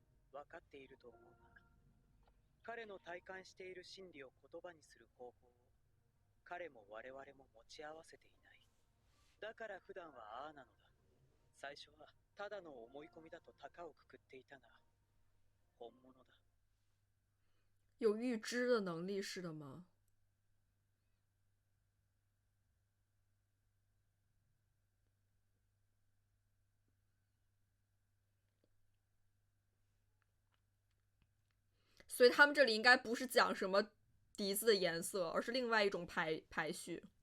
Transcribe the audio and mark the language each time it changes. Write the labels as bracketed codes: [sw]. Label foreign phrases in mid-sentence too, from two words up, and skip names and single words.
[ja] 分かっていると思うが、彼の体感している心理を言葉にする方法を彼も我々も持ち合わせていない。だから普段はああなのだ。最初はただの思い込みだと高をくくっていたが、本物だ。 [zh] 有预知的能力是的吗？所以他们这里应该不是讲什么笛子的颜色，而是另外一种排序。